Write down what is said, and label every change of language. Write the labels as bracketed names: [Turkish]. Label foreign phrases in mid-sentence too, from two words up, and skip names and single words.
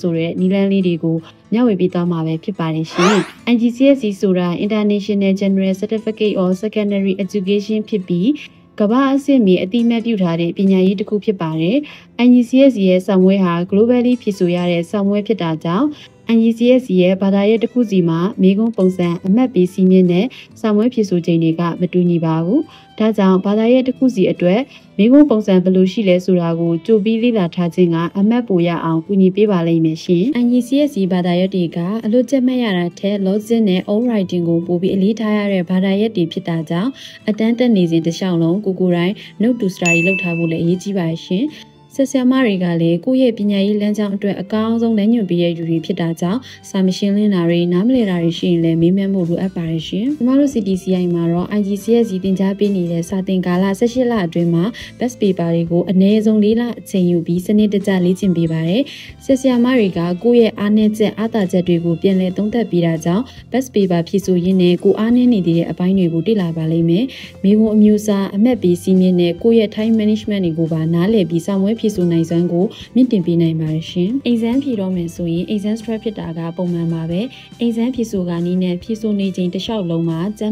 [Burmese] ဆိုတဲ့နည်းလမ်းလေးတွေကိုမျှဝေပေးသွားမှာပဲဖြစ်ပါတယ်ရှင်။ IGCSE ဆိုတာ International General Certificate of Secondary Education ဖြစ်ပြီးကမ္ဘာအဆင့်မီအတိအမှတ်ပြုထားတဲ့ပညာရေးတစ်ခုဖြစ်ပါတယ်။ IGCSE ရဲ့စာမွေးဟာ globally ဖြည့်ဆို့ရတဲ့စာမွေးဖြစ်တာကြောင့် IGCSE ရဲ့ဘာသာရပ်တစ်ခုစီမှာမိကုံးပုံစံအမှတ်ပေးစီးမြင့်တဲ့စာမွေးဖြည့်ဆို့ချိန်တွေကမတူညီပါဘူး။ဒါကြောင့်ဘာသာရပ်တစ်ခုစီအတွက်မိကုံး ပုံစံဘယ်လိုရှိလဲဆိုတာကိုကြိုပြီးလေ့လာထားခြင်းကအမှတ်ပိုရအောင်ကူညီပေးပါလိမ့်မယ်ရှင်။ IGCSE ဘာသာရပ်တွေကအလွတ်ကျက်မှတ်ရတာထက် logic နဲ့ [English] own writing [Burmese] ကိုပိုပြီးအလေးထားရတဲ့ဘာသာရပ်တွေဖြစ်တာကြောင့်အတန်းတက်နေစဉ်တစ်လျှောက်လုံးကိုတိုင်း [English] note to study [Burmese] လုပ်ထားဖို့လည်းအရေးကြီးပါရှင်။ဆက်ဆံမတွေကလည်းကိုယ့်ရဲ့ပညာရေးလမ်းကြောင်းအတွက်အကောင်းဆုံးလမ်းညွှန်ပေးရယူ တွေဖြစ်တာကြောင့်စာမရှင်းလင်းတာတွေနားမလည်တာတွေရှိရင်လည်းမေးမြန်းဖို့လိုအပ်ပါတယ်ရှင်။ကျမတို့ CTCI မှာတော့ IGCSE သင်ကြားပေးနေတဲ့စာသင်ကာလ18လအတွင်းမှာ [English] best paper [Burmese] တွေကိုအနည်းဆုံး4လအချိန်ယူပြီးစနစ်တကျလေ့ကျင့်ပေးပါတယ်။ဆက်ဆံမတွေကကိုယ့်ရဲ့အားနည်းချက်အား သာချက်တွေကိုပြန်လည်သုံးသပ်ပေးတာကြောင့် [English] best paper [Burmese] ဖြည့်ဆို့ရင်းနဲ့ကိုအားနည်းနေတဲ့အပိုင်းတွေကိုသိလာပါလိမ့်မယ်။မိဘအမျိုးအစားအမှတ်ပေးစီးမြင့်နဲ့ကိုယ့်ရဲ့ [English] time management [Burmese] တွေကိုပါနားလည်ပြီးစာမွေးဖြည့်ဆို့နိုင်စွ မ်းကိုမြင့်တင်ပေးနိုင်ပါတယ်ရှင်။ exam ဖြေတော့မယ်ဆိုရင် [English] exam stress [Burmese] ဖြစ်တာကပုံမှန်ပါပဲ။ exam ဖြေဆို့ကနည်းနဲ့ဖြေဆို့နေချိန်တစ်လျှောက်လုံးမှာကျန်း